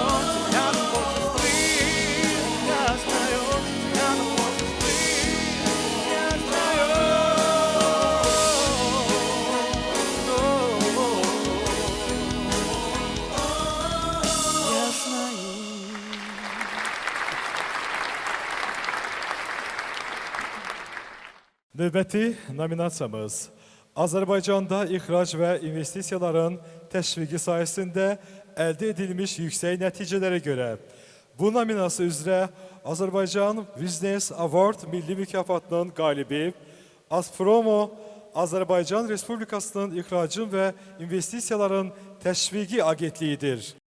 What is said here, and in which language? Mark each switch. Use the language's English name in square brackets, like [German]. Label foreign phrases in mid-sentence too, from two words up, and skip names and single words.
[Russian] Рядом хочешь быть, я знаю. Рядом хочешь быть, я знаю. Я знаю. [Azerbaijani] Növbəti nominasiyamız Azərbaycanda ixrac və investisiyaların təşviqi sayəsində əldə edilmiş yüksək nəticələrə görə bu nominasiya üzrə Azərbaycan Business Award milli mükafatının qalibi Azpromo Azərbaycan Respublikasının İxracın və İnvestisiyaların Təşviqi Agentliyidir.